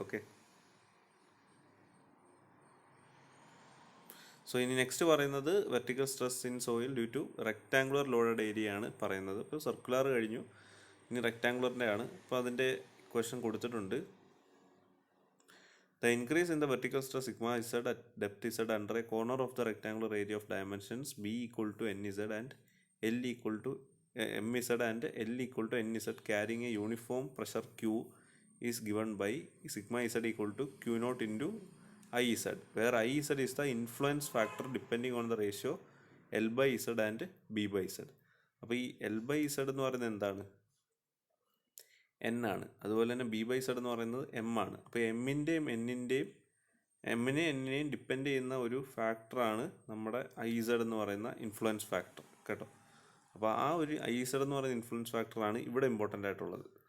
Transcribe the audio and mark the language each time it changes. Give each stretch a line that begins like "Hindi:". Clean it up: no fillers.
English: okay, so ഇനി next പറയുന്നത് vertical stress in soil due to rectangular loaded area
Malayalam: ആണ് പറയുന്നത്. ഇപ്പോൾ സർക്കുലർ കഴിഞ്ഞു, ഇനി റെക്ടാങ്കുലറിൻ്റെ ആണ്. അപ്പോൾ അതിൻ്റെ ക്വസ്റ്റ്യൻ കൊടുത്തിട്ടുണ്ട്.
English: The increase in the vertical stress sigma z at depth z under a corner of the rectangular area of dimensions b equal to nz and l equal to mz and l equal to nz carrying a uniform pressure q is given by sigma z equal to q naught into iz, where iz is the influence factor depending on the ratio l by z and b by z.
Malayalam: അപ്പോൾ ഈ l by z എന്ന് പറയുന്നത് എന്താണ്? N ആണ്. അതുപോലെ തന്നെ B by Z എന്ന് പറയുന്നത് എം ആണ്. അപ്പോൾ എമ്മിൻ്റെയും എന്നിനെയും ഡിപ്പെൻഡ് ചെയ്യുന്ന ഒരു ഫാക്ടറാണ് നമ്മുടെ ഐ സെഡ് എന്ന് പറയുന്ന ഇൻഫ്ലുവൻസ് ഫാക്ടർ കേട്ടോ. അപ്പോൾ ആ ഒരു ഐ സെഡ് എന്ന് പറയുന്ന ഇൻഫ്ലുവൻസ് ഫാക്ടറാണ് ഇവിടെ ഇമ്പോർട്ടൻ്റ് ആയിട്ടുള്ളത്.